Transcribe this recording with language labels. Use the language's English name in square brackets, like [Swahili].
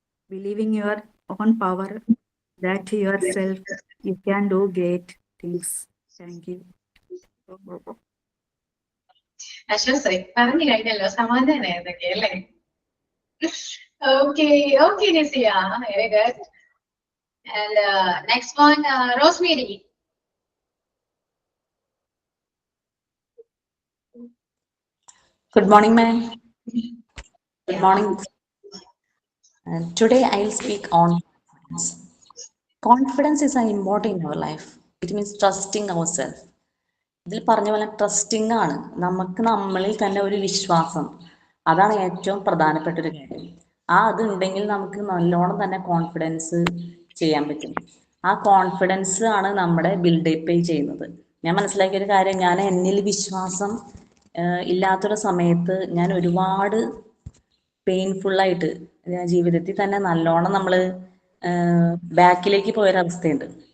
[English] Believing your own power, that your self you can do great things. Thank you. [Malayalam] അശ്വസേ പറഞ്ഞു കഴിഞ്ഞല്ലോ, സമാധാനായിരുന്നൊക്കെ അല്ലേ? [English] Okay, okay, Nisia, very good. And next one, Rosemary. Good morning, ma'am. Good morning. Today I'll speak on confidence. Confidence is an important in our life. It means trusting ourselves. [Malayalam] ഇതിൽ പറഞ്ഞ പോലെ trusting ആണ്. നമുക്ക് നമ്മളിൽ തന്നെ ഒരു വിശ്വാസം, അതാണ് ഏറ്റവും പ്രധാനപ്പെട്ട ഒരു കാര്യം. അതുണ്ടെങ്കിൽ നമുക്ക് നല്ലോണം തന്നെ കോൺഫിഡൻസ് ചെയ്യാൻ പറ്റും. ആ കോൺഫിഡൻസ് ആണ് നമ്മുടെ ബിൽഡപ്പ് ചെയ്യുന്നത്. ഞാൻ മനസ്സിലാക്കിയ ഒരു കാര്യം, ഞാൻ എന്നിൽ വിശ്വാസം ഇല്ലാത്തൊരു സമയത്ത് ഞാൻ ഒരുപാട് പെയിൻഫുള്ളായിട്ട് ജീവിതത്തിൽ തന്നെ നല്ലോണം നമ്മൾ ബാക്കിലേക്ക് പോയൊരവസ്ഥയുണ്ട്.